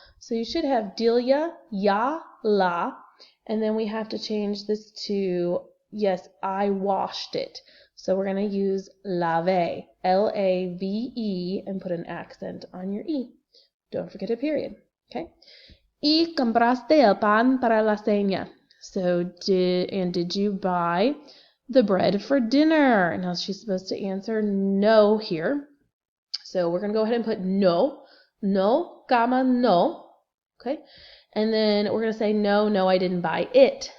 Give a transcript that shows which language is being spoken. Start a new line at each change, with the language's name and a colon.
English: So you should have Delia, ya, la, and then we have to change this to, yes, I washed it. So we're going to use lave, L-A-V-E, and put an accent on your E. Don't forget a period, okay?
Spanish: Y compraste el pan para la cena.
English: So did you buy the bread for dinner? Now she's supposed to answer no here. So we're going to go ahead and put no, comma, no. Okay, and then we're going to say, no, I didn't buy it.